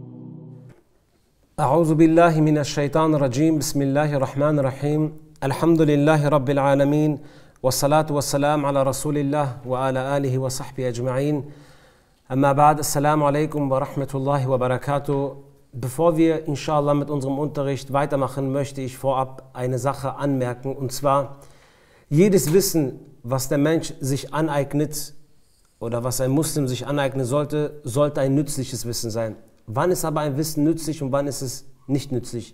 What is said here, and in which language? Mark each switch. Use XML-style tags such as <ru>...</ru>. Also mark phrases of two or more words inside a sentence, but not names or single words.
<ar>أعوذ بالله من الشيطان الرجيم. بسم الله الرحمن الرحيم. الحمد لله رب العالمين والصلاة والسلام على رسول الله وعلى آله وصحبه أجمعين. أما بعد. السلام عليكم ورحمة الله وبركاته.</ar> <de>Bevor wir inshallah mit unserem Unterricht weitermachen, möchte ich vorab eine Sache anmerken, und zwar: jedes Wissen, was der Mensch sich aneignet oder was ein Muslim sich aneignen sollte, sollte ein nützliches Wissen sein. Wann ist aber ein Wissen nützlich und wann ist es nicht nützlich?</de>